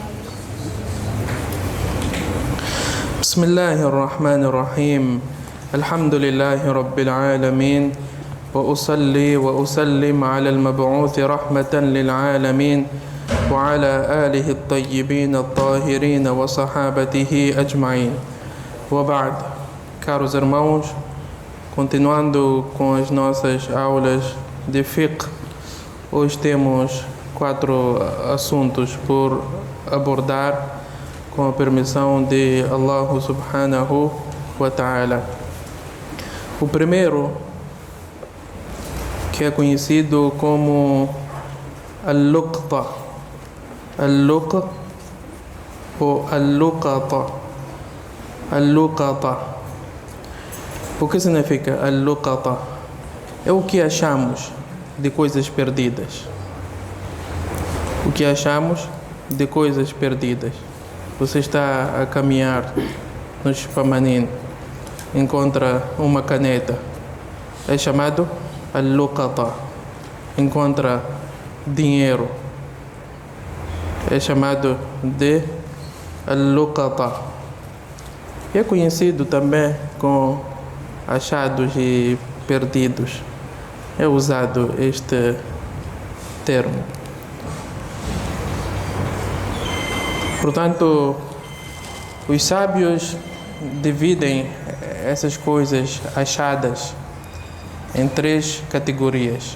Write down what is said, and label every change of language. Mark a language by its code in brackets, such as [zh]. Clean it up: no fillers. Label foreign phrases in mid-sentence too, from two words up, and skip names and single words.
[ar] بسم الله الرحمن الرحيم. الحمد لله رب العالمين، وأصلي وأسلم على المبعوث رحمة للعالمين وعلى آله الطيبين الطاهرين وصحابته أجمعين. وبعد. [pt] Caros irmãos, continuando com as nossas aulas de fiqh, hoje temos 4 assuntos por abordar com a permissão de Allah [ar] سبحانه وتعالى. [pt] O primeiro, que é conhecido como al-luqta, al-luq ou al-luqata. Al-luqata. O que significa al-luqata? É o que achamos de coisas perdidas. O que achamos de coisas perdidas. Você está a caminhar no Chupamanin, encontra uma caneta, é chamado al-luqata. Encontra dinheiro, é chamado de al-luqata. E é conhecido também com achados e perdidos. É usado este termo. Portanto, os sábios dividem essas coisas achadas em 3 categorias.